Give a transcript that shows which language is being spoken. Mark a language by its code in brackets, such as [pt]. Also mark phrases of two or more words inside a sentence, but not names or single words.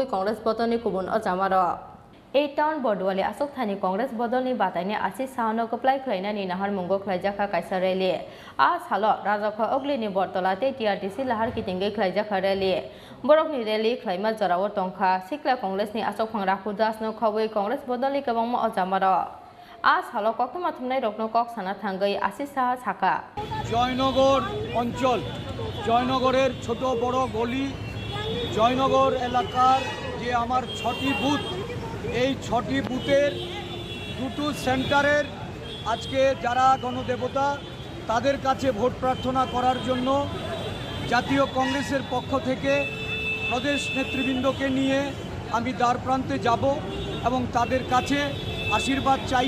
[trp] कांग्रेस बदलनि गुबुन अजामारो 8 टन बडवाले असोक थानी कांग्रेस बदलनि बातायनाय आसि सानो कप्लाय खलायनानि नाहार मुंगो खलायजाखा कायसा रेली आ सालो राजाखो अगलिनि बरतलाते टीआरटीसी लाहार किथिंगै खलायजाखा रेली बरकनि रेली खलायमा जराव टंखा सिक्ला कांग्रेसनि आसोक फां राखुदास नो खबै कांग्रेस बदलनि गोबांमा अजामारो आ सालो कक्तमा थुमनाय रत्न कक साना थांगै आसि साहा साका [bn] জয়নগর অঞ্চল জয়নগরের ছোট বড় গলি জয়নগর এলাকার যে আমার 6টি বুথ এই 6টি বুথের দুটো সেন্টারের আজকে যারা গণদেবতা তাদের কাছে ভোট প্রার্থনা করার জন্য জাতীয় কংগ্রেসের পক্ষ থেকে প্রদেশ নেতৃবৃন্দকে নিয়ে আমি দ্বার প্রান্তে যাব এবং তাদের কাছে আশীর্বাদ চাইব।